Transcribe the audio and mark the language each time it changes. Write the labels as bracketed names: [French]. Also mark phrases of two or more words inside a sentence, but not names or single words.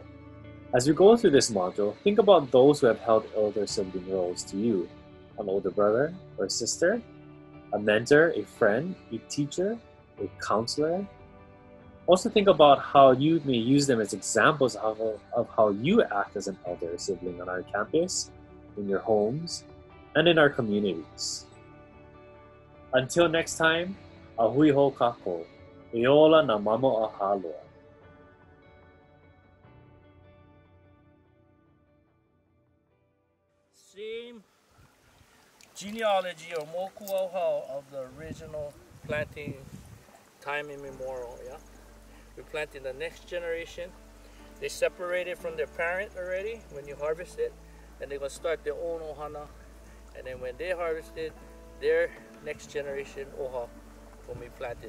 [English] As we go through this module, think about those who have held elder sibling roles to you: an older brother or sister, a mentor, a friend, a teacher, a counselor. Also think about how you may use them as examples of how you act as an elder sibling on our campus, in your homes, and in our communities. Until next time, [Hawaiian] ahui ho kako, eola na mamo a Hāloa. [English] Same genealogy or moku of the original planting time immemorial, yeah? We're planting the next generation. They separated from their parent already when you harvest it, and they're gonna start their own ʻohana, and then when they harvest it, their next generation ʻoha will be planted.